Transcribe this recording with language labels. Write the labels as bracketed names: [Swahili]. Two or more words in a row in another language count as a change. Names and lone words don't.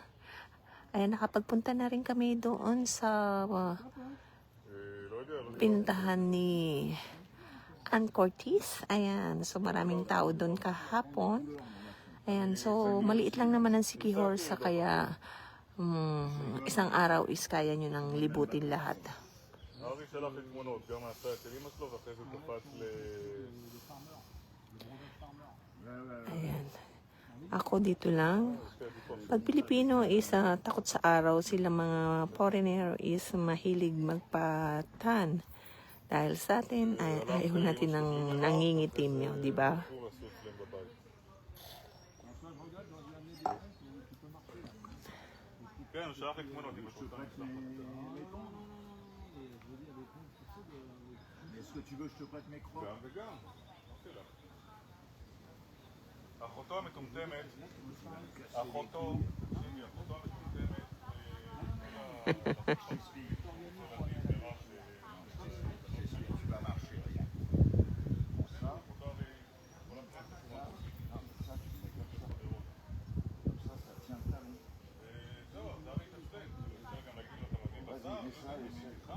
[Filipino] Ayan, nakapagpunta na rin kami doon sa pinuntahan ni Ann Cortez. Ayan, so maraming tao doon kahapon. Ayan, so maliit lang naman ang Siquijor sa kaya isang araw is kaya nyo nang libutin lahat. [Hebrew] ארי שלח לי תמונות, גם מהצד של אמא שלו, ואחרי זה קפץ [Filipino] Ayan. Ako dito lang. Pag Pilipino is takot sa araw, sila mga foreigner is mahilig magpatan. Dahil sa atin, ayaw natin ng nangingitim yun, di ba? [Hebrew] אסור לעשות אצלם בבית. כן, הוא שלח לי תמונות, אם פשוט אני אשלח לך. [French] Est-ce que tu veux que je te prête mes crocs? [Hebrew] גם וגם, אמרתי לך. אחותו המטומטמת, אחותו המטומטמת, [French] Tu vas marcher, regarde. Ça, ça tient le talon. Vas-y, mets ça, essaie.